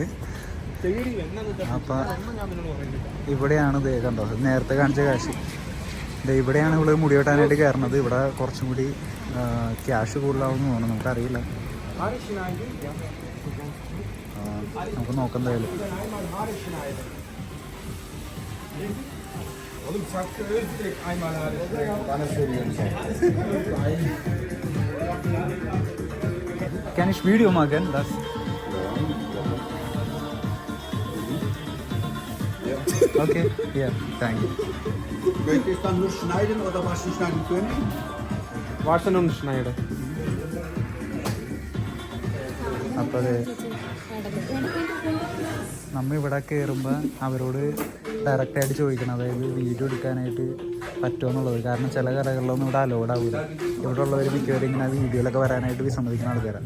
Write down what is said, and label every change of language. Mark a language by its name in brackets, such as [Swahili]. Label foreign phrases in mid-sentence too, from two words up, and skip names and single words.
[Malayalam] അപ്പം ഇവിടെയാണ് ദേ കണ്ടോ, നേരത്തെ കാണിച്ച കാശ്. ഇവിടെയാണ് ഇവിടെ മുടി വെട്ടാനായിട്ട് കയറണത്. ഇവിടെ കുറച്ചും കൂടി ക്യാഷ് കൂടുതലാവുമെന്ന് തോന്നുന്നു, നമുക്കറിയില്ല. നമുക്ക് നോക്കാം എന്തായാലും. [German] Kann ich Video machen? Das. [English] Okay, yeah, thank you. [German] Möchtest du dann nur schneiden oder was du schneiden können? Waschen und schneiden. [Malayalam] അപ്പോൾ നമ്മൾ ഇവിടെ കയറുമ്പോൾ അവരോട് ഡയറക്റ്റായിട്ട് ചോദിക്കണം, അതായത് വീഡിയോ എടുക്കാനായിട്ട് പറ്റുമോ എന്നുള്ളത്. കാരണം ചില കടകളിലൊന്നും ഇവിടെ അലോഡ് ആവില്ല. ഇവിടെ ഉള്ളവർ മിക്കവരും ഇങ്ങനെ വീഡിയോയിലൊക്കെ വരാനായിട്ട് വിസമ്മതിക്കുന്ന ആൾക്കാരാണ്.